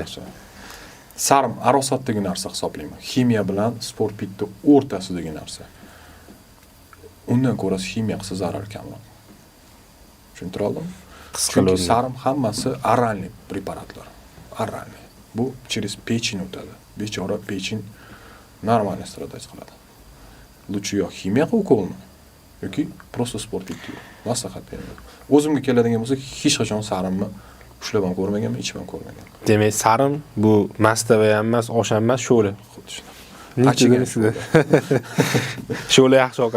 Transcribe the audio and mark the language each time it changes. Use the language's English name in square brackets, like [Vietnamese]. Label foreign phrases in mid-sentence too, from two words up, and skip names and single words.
[Uzbek] Sarim arosatdagi narsa hisoblayman. Ximiya bilan sport pitni o'rtasidagi narsa. Undan ko'ra ximiya qilsa zarar kamroq. Tushuntira oldimmi? Chunki sarim hammasi oralniy preparatlar. Oralniy. Bu [Russian] через печень [Uzbek] o'tadi. Bechora pechin [Russian] нормально страдать [Uzbek] qiladi. Лучше yo ximiya ukolni yoki просто sport pitni maslahat beraman. O'zimga keladigan bo'lsa, hech qachon sarimni ushlab ham ko'rmaganman, ichib ham ko'rmaganman. Demak, sarim bu mastava ham emas, osh ham emas, sho'la. Xuddi shunday. Achigan sho'la yaxshi ovqat.